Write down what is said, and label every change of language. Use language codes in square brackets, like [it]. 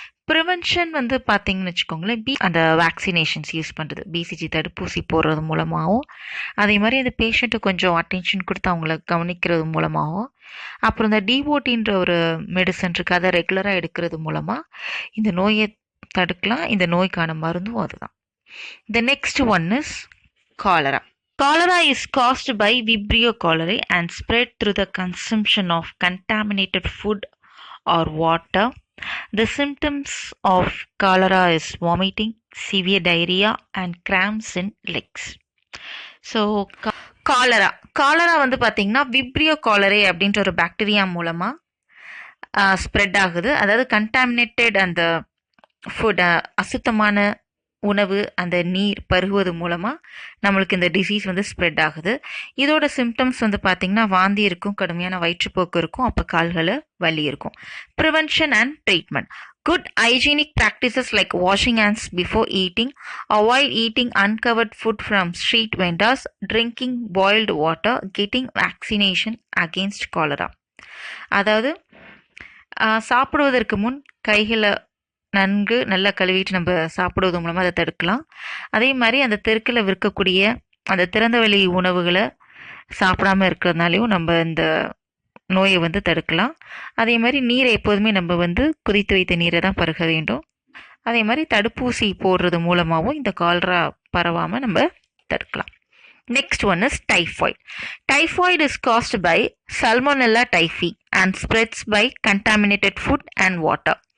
[ta] Prevention வந்து பார்த்தீங்கன்னு வச்சுக்கோங்களேன், அந்த வேக்சினேஷன்ஸ் யூஸ் பண்ணுறது, பிசிஜி தடுப்பூசி போடுறது மூலமாகவும், அதே மாதிரி அந்த பேஷண்ட்டை கொஞ்சம் அட்டென்ஷன் கொடுத்து அவங்கள கவனிக்கிறது மூலமாகவும், அப்புறம் இந்த டிஓடின்ற ஒரு மெடிசன் இருக்குது, அதை ரெகுலராக எடுக்கிறது மூலமாக இந்த நோயை தடுக்கலாம். இந்த நோய்க்கான மருந்தும் அதுதான். [en] The next one is cholera. Cholera is caused by Vibrio cholerae and spread through the consumption of contaminated food or water. The symptoms of cholera is vomiting, severe diarrhea and cramps in legs. [ta] So cholera வந்து பார்த்தீங்கன்னா Vibrio காலரே அப்படின்ற ஒரு bacteria மூலமாக spread ஆகுது. அதாவது contaminated அந்த food, அசுத்தமான உணவு, அந்த நீர் பருகுவது மூலமாக நம்மளுக்கு இந்த டிசீஸ் வந்து ஸ்ப்ரெட் ஆகுது. இதோட சிம்டம்ஸ் வந்து பார்த்திங்கன்னா வாந்தி இருக்கும், கடுமையான வயிற்றுப்போக்கு இருக்கும், அப்போ கால்களை வலி இருக்கும். [en] Prevention and treatment. Good hygienic practices like washing hands before eating, avoid eating uncovered food from street vendors, drinking boiled water, getting vaccination against cholera. [ta] அதாவது சாப்பிடுவதற்கு முன் கைகளை நன்கு நல்லா கழுவிட்டு நம்ம சாப்பிடுவது மூலமாக அதை தடுக்கலாம். அதே மாதிரி அந்த தெருக்கில் விற்கக்கூடிய அந்த திறந்தவெளி உணவுகளை சாப்பிடாம இருக்கிறதுனாலையும் நம்ம இந்த நோயை வந்து தடுக்கலாம். அதே மாதிரி நீரை எப்போதுமே நம்ம வந்து கொதித்து வைத்த நீரை தான் பருக வேண்டும். அதே மாதிரி தடுப்பூசி போடுறது மூலமாகவும் இந்த காலரா பரவாமல் நம்ம தடுக்கலாம். [en] Next one is typhoid. Typhoid is caused by Salmonella typhi and spreads by contaminated food and water.